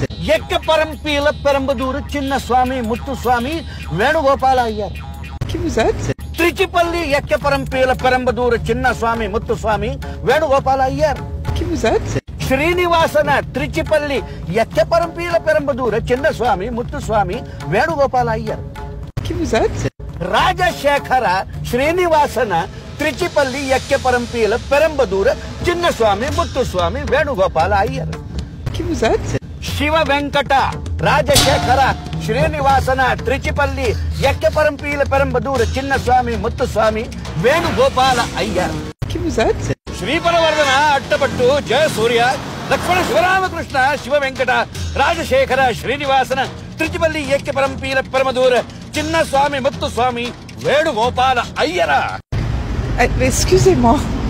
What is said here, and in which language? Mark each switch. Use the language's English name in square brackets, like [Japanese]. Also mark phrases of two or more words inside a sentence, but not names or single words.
[French] Yekkaparampila Perambadura Chinnaswamy Muthuswamy Venugopala Ayer. Qui vous êtes? Trichipalli Yekkaparampila Perambadura Chinnaswamy Muthuswamy Venugopala Ayer. Qui vous êtes? Srinivasana Trichipalli Yekkaparampila Perambadura Chinnaswamy Muthuswamy Venugopala Ayer. Qui vous êtes? Rajashekara Srinivasana Trichipalli Yekkaparampila Perambadura Chinnaswamy Muthuswamy Venugopala Ayer. Qui vous êtes? Shiva Venkata Rajashekara Srinivasana Trichipalli Yekkaparampila Perambadura Chinnaswamy Muthuswamy Venugopala Ayer. Qui vous êtes? Shri Paravardhana Attapattu Jaya Surya Lakshmana Shivaramakrishna Shiva Venkata Rajashekara Srinivasana Trichipalli Yekkaparampila Perambadura Chinnaswamy Muthuswamy Venugopala Ayer. Excusez-moi.